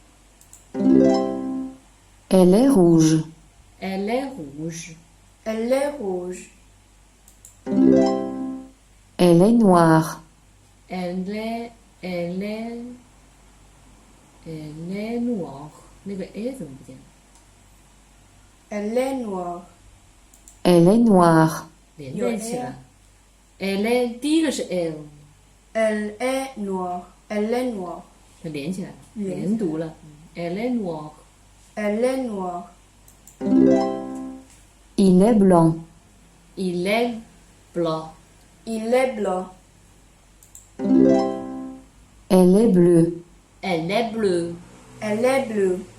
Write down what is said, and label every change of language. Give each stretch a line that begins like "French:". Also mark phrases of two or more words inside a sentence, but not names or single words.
French: Elle est rouge. Elle est rouge. Elle est rouge. Elle est noire. Elle est noire.
Chinese: 那个 a 怎么不见了？
French: Elle est noire. Elle est noire.
Chinese: 连在一起了。
French: Elle est
Chinese: 第一个是 l，
French: Elle est noire. Elle est noire.
Chinese: 它连起来了，连连读了。
French: Elle est noire. Elle est noire. Il est blanc. Il est blanc. Il est blanc. Elle est bleue. Elle est bleue. Elle est bleue.